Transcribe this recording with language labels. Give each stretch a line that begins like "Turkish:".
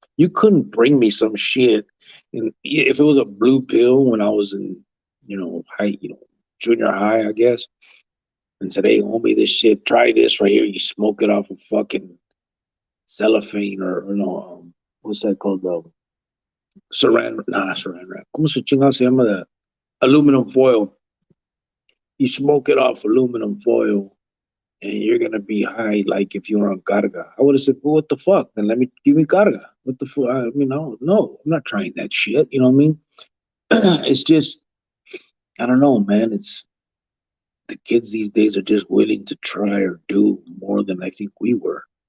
English: You couldn't bring me some shit, and if it was a blue pill when I was in, junior high, I guess, and said, "Hey, homie, this shit, try this right here. You smoke it off of fucking cellophane or no, what's that called? The saran, nah, not saran wrap.
Spanish: ¿Cómo se chingado se llama
English: the aluminum foil? You smoke it off aluminum foil and you're gonna be high like if you were on carga. I would have said, well, what the fuck? Then let me give me carga. What the fuck? I mean, no, I'm not trying that shit. You know what I mean? It's just, I don't know, man. It's the kids these days are just willing to try or do more than I think we were.